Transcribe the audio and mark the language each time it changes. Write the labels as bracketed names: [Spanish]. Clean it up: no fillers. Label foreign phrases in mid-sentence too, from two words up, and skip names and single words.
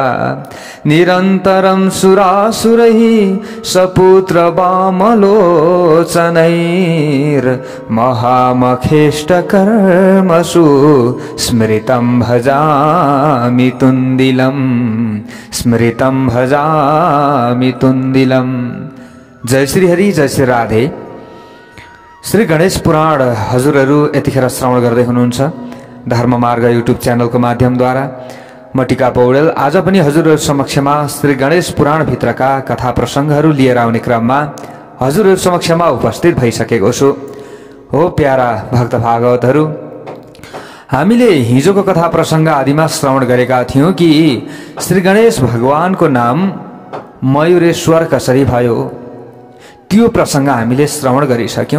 [Sanskrit] निरन्तरं सुरासुरैः सपुत्रवामलोचनैर्महामखेष्टकर्मसु स्मृतं भजामि तुन्दिलं, स्मृतं भजामि तुन्दिलं। [Nepali] जय श्री हरि, जय श्री राधे। श्री गणेश पुराण हजुरहरू यतिखेर श्रवण गर्दै हुनुहुन्छ धर्म मार्ग [English] YouTube channel [Nepali] माध्यमद्वारा। म टिका पौडेल आज पनि हजुरहरू समक्षमा श्री गणेश पुराण भित्रका कथा प्रसङ्गहरू लिएर आउने क्रममा हजुरहरू समक्षमा उपस्थित भइसकेको छु। हो प्यारा भक्त भागवतहरू, हामीले हिजोको कथा प्रसङ्ग आदिमा श्रवण गरेका थियौं कि श्री गणेश भगवानको नाम मयूरेश्वर कसरी भयो त्यो प्रसङ्ग हामीले श्रवण गरिसक्यौं।